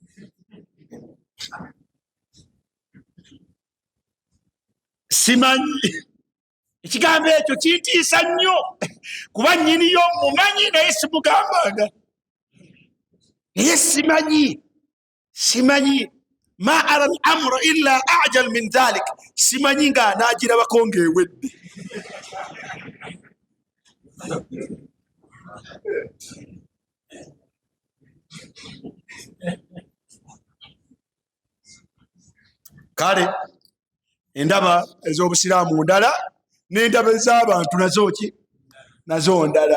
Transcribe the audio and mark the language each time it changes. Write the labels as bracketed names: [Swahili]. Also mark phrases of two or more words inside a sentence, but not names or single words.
[Ganda] Simanyi ekigambo ekyo kintiisa nnyo kuba nnyini yo mumanyi naye simugambanga. Naye simanyi [Arabic] ما أرى الأمر إلا أعجل من ذلك. [Ganda] Simanyi nga anaagirabako ng'ewedde. Kale endaba ez'obusiraamu ndala n'endaba ez'abantu nazo ndala.